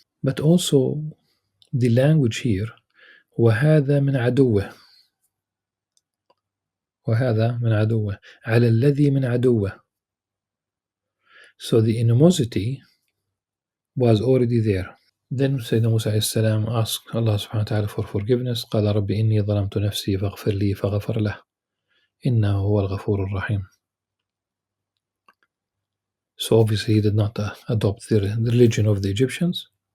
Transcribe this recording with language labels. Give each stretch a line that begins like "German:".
English: But also the language here,
Arabic: وهذا من عدوه. وهذا من عدوه. على الذي من عدوه.
English: So the animosity was already there. Then Sayyidina Musa asked Allah subhanahu wa ta'ala for forgiveness.
Arabic: قال رب إني ظلمت نفسي فاغفر لي فغفر له إنه هو الغفور الرحيم.
English: So obviously he did not adopt the religion of the Egyptians.